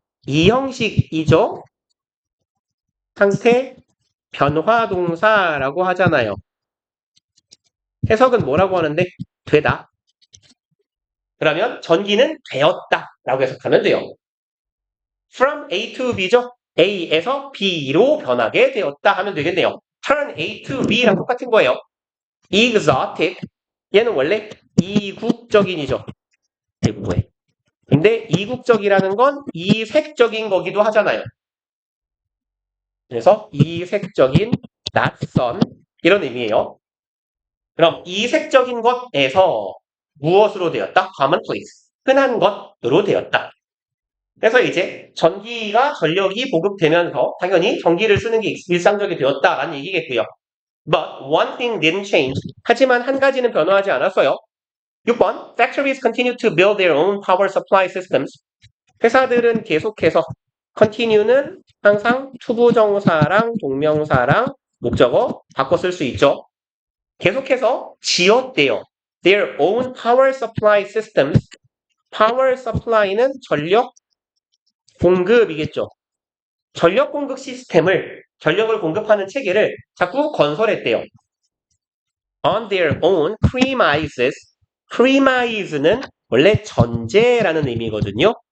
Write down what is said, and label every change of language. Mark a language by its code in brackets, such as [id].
[ko] 이 형식이죠. 상태 변화동사라고 하잖아요. 해석은 뭐라고 하는데? 되다. 그러면 전기는 되었다 라고 해석하면 돼요. [en] From A to B죠? [ko] A에서 B로 변하게 되었다 하면 되겠네요. [en] Turn A to B랑 [ko] 똑같은 거예요. Exotic 얘는 원래 이국적인이죠. 대부분에. 근데 이국적이라는 건 이색적인 거기도 하잖아요. 그래서 이색적인 낯선 이런 의미예요. 그럼 이색적인 것에서 무엇으로 되었다? commonplace. 흔한 것으로 되었다. 그래서 이제 전기가 전력이 보급되면서 당연히 전기를 쓰는 게 일상적이 되었다라는 얘기겠고요. [en] But one thing didn't change. [ko] 하지만 한 가지는 변화하지 않았어요. [en] 6번 Factories continue to build their own power supply systems. [ko] 회사들은 계속해서 continue는 항상 투부정사랑 동명사랑 목적어 바꿔 쓸 수 있죠. 계속해서 지었대요. [en] Their own power supply systems. [ko] power supply는 전력 공급이겠죠. 전력 공급 시스템을 전력을 공급하는 체계를 자꾸 건설했대요. [en] On their own premises. [ko] premise는 원래 전제라는 의미거든요.